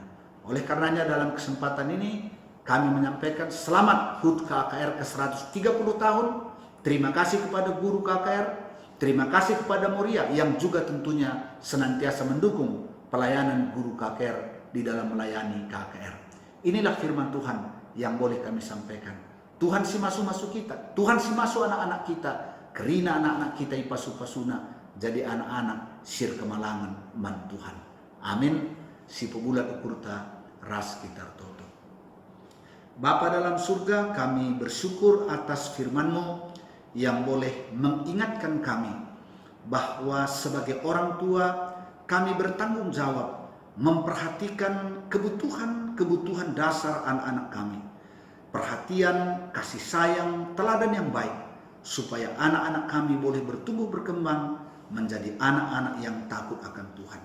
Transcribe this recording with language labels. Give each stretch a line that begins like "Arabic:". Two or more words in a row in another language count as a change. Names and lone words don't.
Indonesian: Oleh karenanya dalam kesempatan ini kami menyampaikan selamat HUT KKR ke 130 tahun. Terima kasih kepada guru KKR, terima kasih kepada Moria yang juga tentunya senantiasa mendukung pelayanan guru KKR di dalam melayani KKR. Inilah firman Tuhan yang boleh kami sampaikan.
Batak Karo: Tuhan si masuk kita, Tuhan si masuk anak-anak kita, kerina anak-anak kita ipasu-pasuna jadi anak-anak sir kemalangan man Tuhan. Amin. Si pebulat ukurta ras kita toto.
Indonesian: Bapa dalam surga, kami bersyukur atas firman-Mu yang boleh mengingatkan kami bahwa sebagai orang tua kami bertanggung jawab memperhatikan kebutuhan dasar anak-anak kami. Perhatian, kasih sayang, teladan yang baik supaya anak-anak kami boleh bertumbuh berkembang menjadi anak-anak yang takut akan Tuhan.